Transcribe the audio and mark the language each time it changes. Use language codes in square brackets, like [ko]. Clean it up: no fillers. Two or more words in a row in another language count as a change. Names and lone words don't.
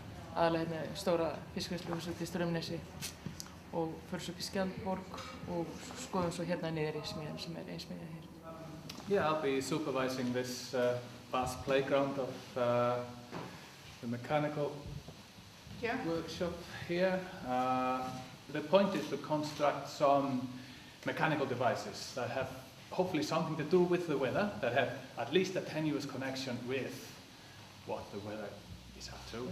[is] Aðalega hérna stóra fiskvinnsluhús út í Straumnesi og förum svo upp í Skjaldborg og skoðum svo hérna niður í smiðjunum sem ein smiðja hér. [en] Yeah, I'll be supervising this vast playground of the mechanical workshop here. The point is to construct some mechanical devices that have hopefully something to do with the weather, that have at least a tenuous connection with what the weather is up to.